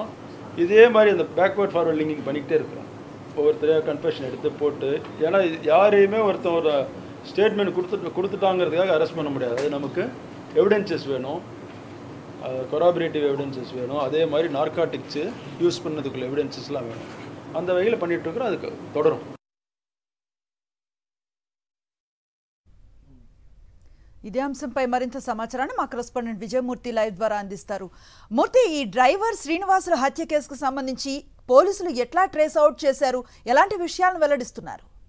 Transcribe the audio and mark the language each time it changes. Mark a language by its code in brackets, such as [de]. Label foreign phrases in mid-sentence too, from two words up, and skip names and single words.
[ta] இதே மாதிரி அந்த [en] backward forward linking [ta] பண்ணிக்கிட்டே இருக்கிறோம். ஒவ்வொருத்தரையாக கன்ஃபெஷன் எடுத்து போட்டு, ஏன்னா யாரையுமே ஒருத்தன் ஒரு ஸ்டேட்மெண்ட் கொடுத்துட்டாங்கிறதுக்காக அரெஸ்ட் பண்ண முடியாது. அது நமக்கு எவிடென்சஸ் வேணும், [en] corroborative evidences [ta] வேணும். அதே மாதிரி நார்காட்டிக்ஸு யூஸ் பண்ணதுக்குள்ள எவிடென்சஸ்லாம் வேணும். அந்த வகையில் பண்ணிகிட்ருக்குறோம். அதுக்கு தொடரும். [te] ఇదే అంశంపై మరింత సమాచారాన్ని మా కరెస్పాండెంట్ విజయమూర్తి లైవ్ ద్వారా అందిస్తారు. మూర్తి, ఈ డ్రైవర్ శ్రీనివాసుల హత్య కేసుకు సంబంధించి పోలీసులు ఎట్లా [en] trace out [te] చేశారు, ఎలాంటి విషయాలను వెల్లడిస్తున్నారు?